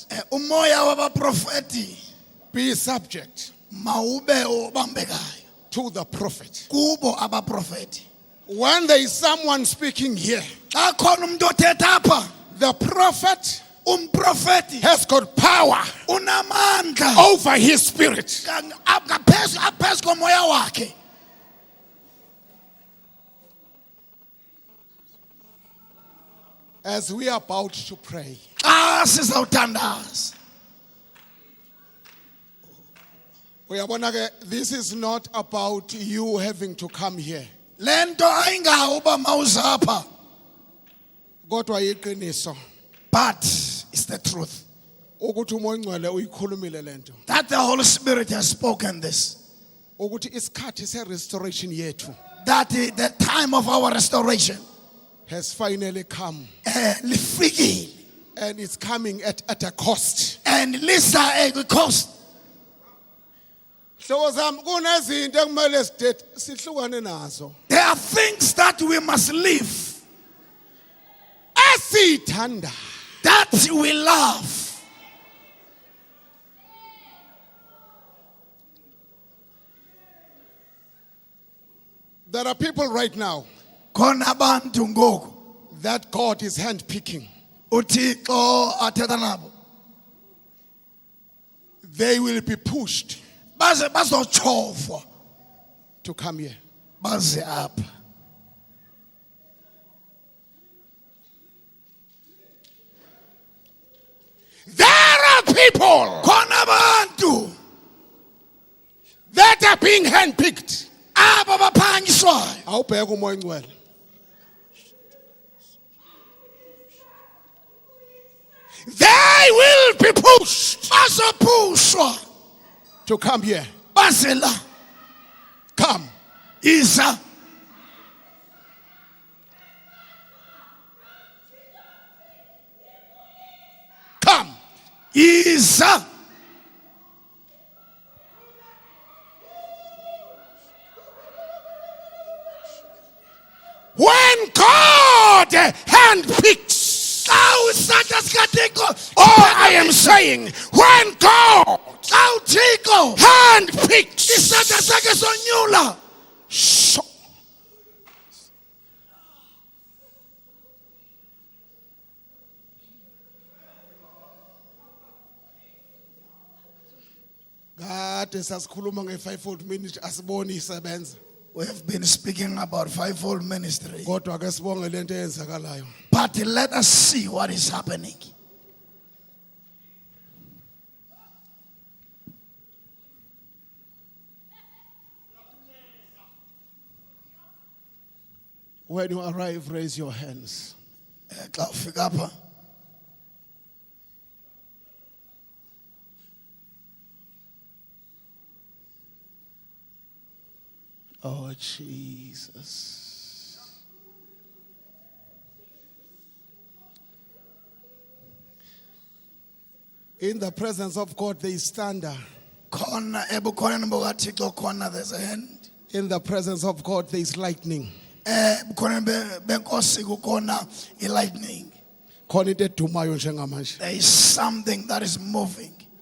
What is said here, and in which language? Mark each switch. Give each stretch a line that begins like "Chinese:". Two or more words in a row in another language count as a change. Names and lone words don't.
Xhosa: Umoya wabaprofeti
English: be subject
Xhosa: mawube obambekayo
English: to the prophet.
Xhosa: kubo abaprofeti.
English: When there is someone speaking here,
Xhosa: Xa khona umuntu othetha apha,
English: the prophet
Xhosa: umprofeti
English: has got power
Xhosa: unamandla
English: over his spirit.
Xhosa: ngaphezu komoya wakhe.
English: As we are about to pray,
Xhosa: Xa sizawuthandaza, uyabona ke,
English: this is not about you having to come here.
Xhosa: lento ayingawo uba mawuze apha, Kodwa iqiniso
English: but it's the truth
Zulu: ukuthi umoya ongcwele uyikhulumile lento.
English: that the Holy Spirit has spoken this,
Zulu: Ukuthi isikhathi se-restoration yethu
English: that the time of our restoration has finally come,
Xhosa: lifikile
English: and it's coming at a cost.
Xhosa: and lisa ekwi-cost.
Zulu: Hlobo zami, kunezinto ekumele sihlukane nazo
English: There are things that we must live,
Xhosa: esithandayo.
English: that we love. There are people right now
Xhosa: Khona abantu ngoku
English: that God is handpicking.
Xhosa: uThixo athetha nabo,
English: They will be pushed
Xhosa: baze bazotshovwa
English: to come here.
Xhosa: baze apha.
English: There are people
Xhosa: Khona abantu
English: that are being handpicked.
Xhosa: aba baphakanyiswayo.
Zulu: Awubheka umoya ongcwele.
English: They will be pushed
Xhosa: Bazophushwa
English: to come here.
Xhosa: baze la.
English: Come.
Xhosa: Iza
English: Come.
Xhosa: iza
English: When God handpicks, all I am saying, when God
Xhosa: xa uThixo
English: handpicks,
Xhosa: isandla sakhe sonyula, so kade sasikhuluma nge-
English: fivefold ministry
Xhosa: asiboni isebenza.
English: we have been speaking about fivefold ministry,
Xhosa: Kodwa ke sibonge lento eyenzakalayo.
English: but let us see what is happening. When you arrive, raise your hands.
Xhosa: Xa ufika apha
English: Oh, Jesus. In the presence of God, there is thunder.
Xhosa: khona ebukhoneni bukaThixo khona
English: there's a hand. In the presence of God, there is lightning.
Xhosa: Ebukhoneni benkosi kukhona lightning. Khona into edumayo njengamanje.
English: There is something that is moving.